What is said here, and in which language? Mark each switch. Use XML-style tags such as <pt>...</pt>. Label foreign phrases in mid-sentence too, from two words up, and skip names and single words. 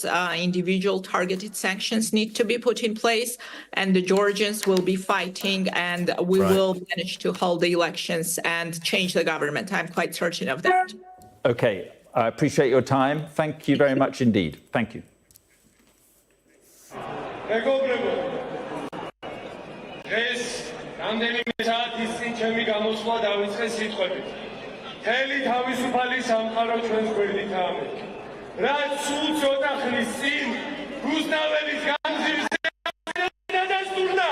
<en>Individual targeted sanctions need to be put in place, and the Georgians will be fighting, and we will manage to hold the elections and change the government. I'm quite certain of that. OK, I appreciate your time. Thank you very much indeed. Thank you.</en> <ka>ეს რამდენიმე საათის წინ ჩემი გამოსვლა დავიწყე სიტყვებით. მთელი თავისუფალი სამყარო ჩვენს გვერდითაა მეთქი. რაც სულ ცოტა ხნის წინ რუსთაველის განძილზე დადასტურდა.</ka>